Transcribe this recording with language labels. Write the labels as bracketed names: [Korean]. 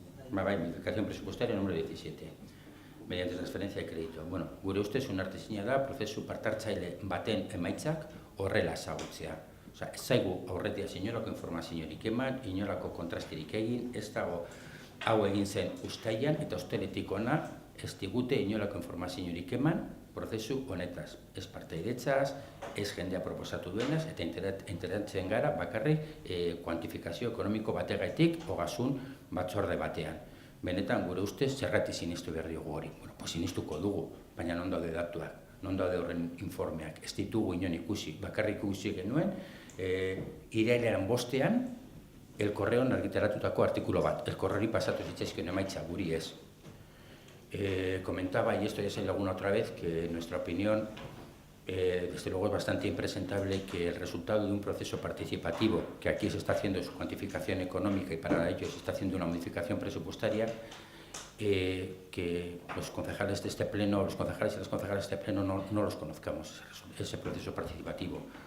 [Basque] Bai, [Spanish] modificación presupuestaria número 17. Mediante transferencia de crédito. [Basque] Bueno, gure ustez onartezina da prozesu partartzaile baten emaitzak horrela ezagutzea. Osea, ez zaigu aurretiaz inolako informaziorik eman, inolako kontrasterik egin, ez dago hau egin zen uztailan eta osteletik hona ez digute inolako informaziorik eman prozesu honetaz. Ez partaidetzaz, ez jendea proposatu duenaz, eta enteratzen gara bakarrik kuantifikazio ekonomiko bategaitik ogasun batzorde batean. Benetan, gure ustez, zergatik sinistu behar diogu hori. [Spanish] Bueno, pues [Basque] sinistuko dugu, baina non daude datuak, non daude horren informeak. Ez ditugu inon ikusi, bakarrik ikusi genuen, irailaren 5ean, El Correon argitaratutako artikulo bat. El Correori pasatu zitzaizkien emaitza, guri ez. [Spanish] Comentaba, y esto ya se alguna otra vez, que en nuestra opinión, desde luego es bastante impresentable que el resultado de un proceso participativo, que aquí se está haciendo su cuantificación económica y para ello se está haciendo una modificación presupuestaria, que los concejales de este pleno, los concejales y las concejales de este pleno no los conozcamos, ese proceso participativo.